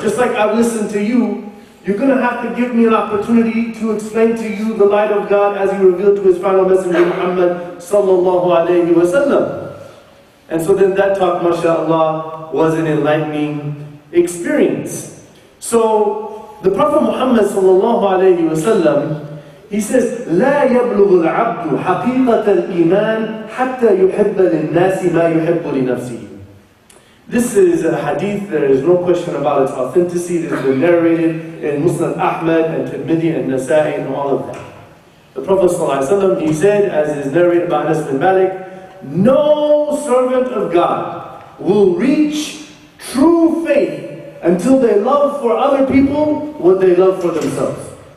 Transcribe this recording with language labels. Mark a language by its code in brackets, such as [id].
[en] Just like I've listened to you, you're going to have to give me an opportunity to explain to you the light of God as He revealed to His final messenger, Muhammad sallallahu alayhi wa sallam. And so then that talk, mashallah, was an enlightening experience. So, the Prophet Muhammad [ar] sallallahu alayhi wa sallam, [en] he says, [ar] لا يبلغ العبد حقيقة الإيمان حتى يحب للناس ما يحب لنفسه. [en] This is a hadith, there is no question about its authenticity. It has been narrated in Musnad Ahmad and Tirmidhi and Nasa'i and all of that. The Prophet sallallahu alayhi wa sallam, he said, as is narrated by Anas bin Malik, no servant of God will reach true faith until they love for other people what they love for themselves.